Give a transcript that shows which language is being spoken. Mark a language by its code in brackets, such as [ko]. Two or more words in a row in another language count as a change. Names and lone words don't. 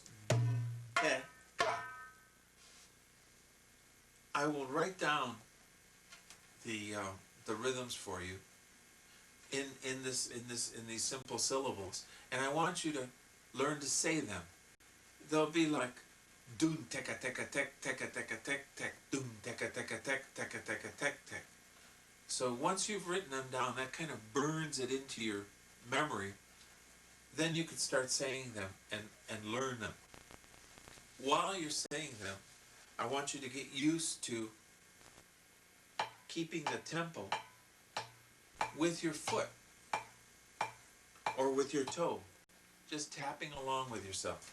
[en] Dumteka. I will write down the rhythms for you in these simple syllables, and I want you to learn to say them. They'll be like doon teka teka tek teka teka tek tek doon teka teka tek teka teka tek tek. So once you've written them down, that kind of burns it into your memory. Then you can start saying them and learn them. While you're saying them, I want you to get used to keeping the tempo with your foot or with your toe, just tapping along with yourself.